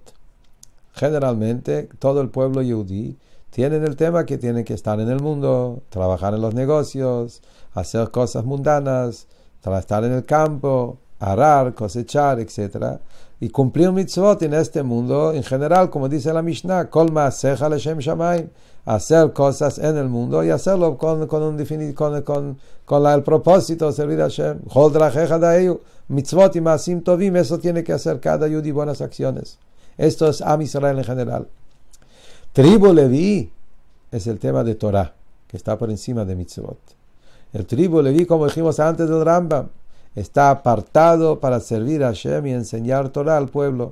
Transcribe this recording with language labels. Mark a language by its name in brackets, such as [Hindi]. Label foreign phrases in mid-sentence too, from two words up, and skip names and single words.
[Spanish] Generalmente, todo el pueblo Yehudí tiene el tema que tienen que estar en el mundo, trabajar en los negocios, hacer cosas mundanas, para estar en el campo, arar, cosechar, etc. Y cumplir mitzvot en este mundo, en general, como dice la Mishnah, [Hebrew] kol ma'asecha leshem shamayim, [Spanish] hacer cosas en el mundo y hacerlo con el propósito de servir a Hashem. [Hebrew] Chol drachecha daeyu, mitzvot y maasim tovim, [Spanish] eso tiene que hacer cada yudí, buenas acciones. Esto es [Hebrew] Am Israel [Spanish] en general. Tribu Leví es el tema de Torah, que está por encima de mitzvot. El tribu Leví, como dijimos antes del Rambam, está apartado para servir a Hashem y enseñar Torah al pueblo.